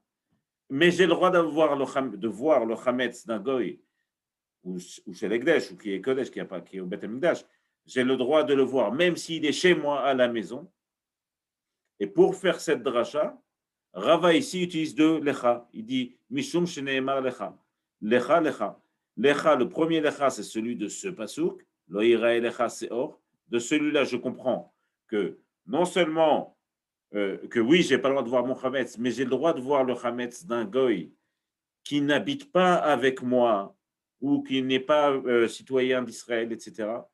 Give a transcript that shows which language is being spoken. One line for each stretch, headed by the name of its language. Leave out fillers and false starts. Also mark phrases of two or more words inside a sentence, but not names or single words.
French: Mais j'ai le droit de voir le chametz d'un goy ou chez l'Ekdesh, ou qui est Kodesh, qui est au
Hebrew: בית המקדש.
French: J'ai le droit de le voir, même s'il est chez moi à la maison. Et pour faire cette dracha, Rava ici utilise deux lecha.
Hebrew: Il dit משום שנאמר לך. לך, לך. Lecha,
French: le premier lecha, c'est celui de ce pasouk.
Hebrew: לא יראה לך שאור.
French: De celui-là, je comprends que non seulement que oui, je n'ai pas le droit de voir mon chametz, mais j'ai le droit de voir le chametz d'un goy qui n'habite pas avec moi ou qui n'est pas citoyen d'Israël, etc.